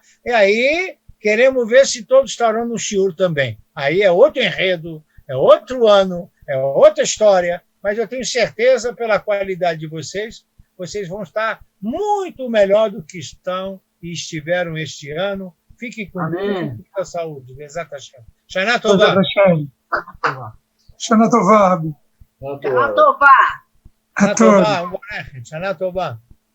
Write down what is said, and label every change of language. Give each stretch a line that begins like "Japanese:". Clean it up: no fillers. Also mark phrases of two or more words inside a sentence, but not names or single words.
Portuguese: E aí, queremos ver se todos estarão no shiur também. Aí é outro enredo, é outro ano, é outra história, mas eu tenho certeza, pela qualidade de vocês, vocês vão estar muito melhor do que estão e estiveram este ano. Fiquem com Deus e com a saúde.
Hebrew: בעזרת השם. שנה טובה. שנה טובה, רבי. שנה טובה. שנה טובה.